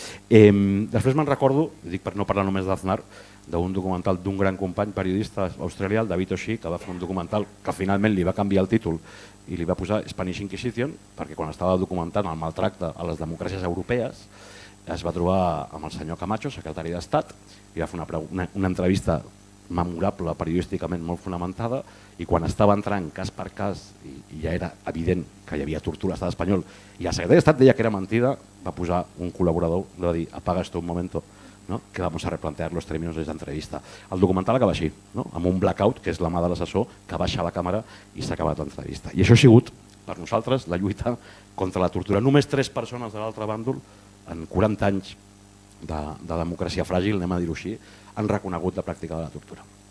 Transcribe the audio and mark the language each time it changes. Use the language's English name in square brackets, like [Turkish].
[Catalan] Després me'n recordo, dic per no parlar només d'Aznar, d'un documental d'un gran company periodista australià, el David O'Shea, que va fer un documental que finalment li va canviar el títol i li va posar Spanish Inquisition, perquè quan estava documentant el maltracte a les democràcies europees es va trobar amb el senyor Camacho, secretari d'Estat, i va fer una entrevista memorable, periodísticament molt fonamentada, i quan estava entrant cas per cas i ja era evident que hi havia tortura a l'estat espanyol i el secretari d'Estat deia que era mentida, va posar un col·laborador, li va dir, [Spanish] apaga esto un momento, ¿no? Que vamos a replantear los términos de esta entrevista. [Catalan] El documental acaba així, no? Amb un blackout, que és la mà de l'assessor, que baixa la càmera i s'ha acabat l'entrevista. I això ha sigut, per nosaltres, la lluita contra la tortura. Només 3 persones de l'altre bàndol, en 40 anys de democràcia fràgil, anem a dir-ho així, han reconegut la pràctica de la tortura.